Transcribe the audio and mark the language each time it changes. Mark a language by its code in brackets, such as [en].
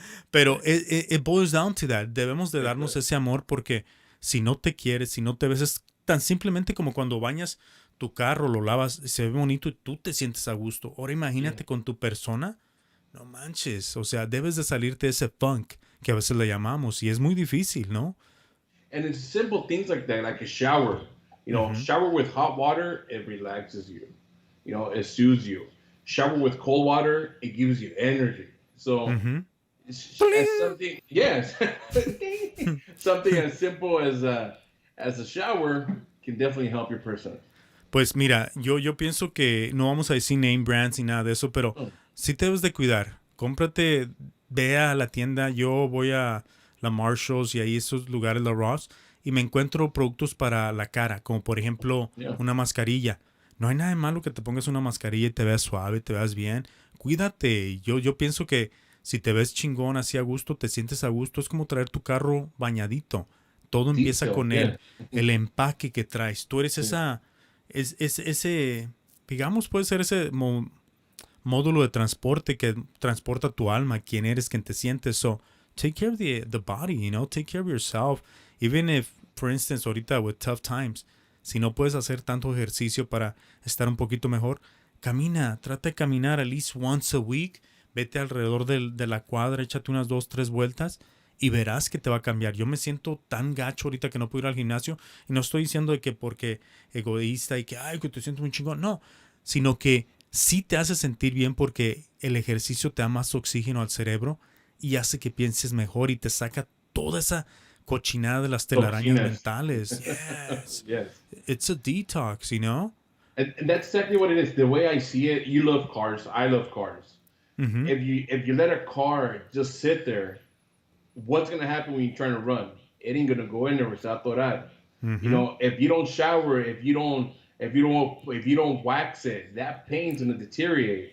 [en] Pero it boils down to that. [es] Debemos de darnos ese amor, porque si no te quieres, si no te ves, es tan simplemente como cuando bañas tu carro, lo lavas, se ve bonito y tú te sientes a gusto. Ahora imagínate con tu persona, no manches, o sea, debes de salirte de ese funk que a veces le llamamos, y es muy difícil, ¿no? [en] And it's simple things like that, like a shower. You know, shower with hot water, it relaxes you. You know, it soothes you. Shower with cold water, it gives you energy. So it's something, yes, something as simple as a shower can definitely help your person. [es] Pues mira, yo pienso que no vamos a decir name brands ni nada de eso, pero sí te debes de cuidar. Cómprate, ve a la tienda. Yo voy a la Marshalls y ahí esos lugares, la Ross, y me encuentro productos para la cara, como por ejemplo una mascarilla. No hay nada de malo que te pongas una mascarilla y te veas suave, te veas bien. Cuídate. Yo pienso que si te ves chingón, así a gusto, te sientes a gusto, es como traer tu carro bañadito. Todo empieza con el empaque que traes. Tú eres ese digamos, puede ser ese módulo de transporte que transporta tu alma, quién eres, quién te sientes. [en] So, take care of the body, you know, take care of yourself. Even if, for instance, [es] ahorita [en] with tough times, [es] si no puedes hacer tanto ejercicio para estar un poquito mejor, camina, trata de caminar [en] at least once a week. [es] Vete alrededor de la cuadra, échate unas 2, 3 vueltas y verás que te va a cambiar. Yo me siento tan gacho ahorita que no puedo ir al gimnasio y no estoy diciendo de que porque egoísta y que, ay, que te siento muy chingón. No, sino que sí te hace sentir bien porque el ejercicio te da más oxígeno al cerebro y hace que pienses mejor y te saca toda esa cochinada de las telarañas Toxinas. mentales. Yes. [en] Yes. It's a detox, you know? And that's exactly what it is. The way I see it, you love cars, I love cars. Mm-hmm. If you let a car just sit there, what's gonna happen when you're trying to run? It ain't gonna go anywhere. [es] Se va a atorar. [en] You know, if you don't shower, if you don't wax it, that paint's gonna deteriorate.